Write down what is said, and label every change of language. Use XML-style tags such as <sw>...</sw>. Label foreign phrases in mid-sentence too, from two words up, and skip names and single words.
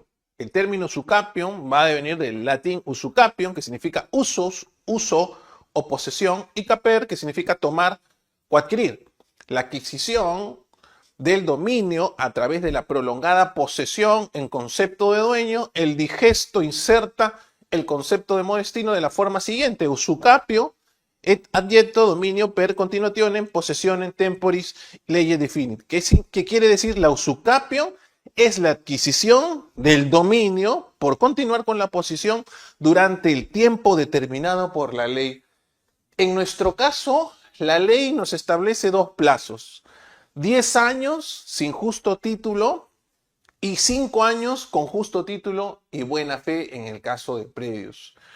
<es>El término usucapion va a venir del latín usucapion, que significa usos, uso o posesión, y caper, que significa tomar o adquirir. La adquisición del dominio a través de la prolongada posesión en concepto de dueño, el digesto inserta el concepto de modestino de la forma siguiente:</es> <la>usucapio et adjecto dominio per continuationem possessionem temporis lege definit.</la> <es>¿Qué quiere decir? La usucapio es la adquisición del dominio por continuar con la posesión durante el tiempo determinado por la ley. En nuestro caso, la ley nos establece dos plazos: 10 años sin justo título y 5 años con justo título y buena fe en el caso de predios.</es>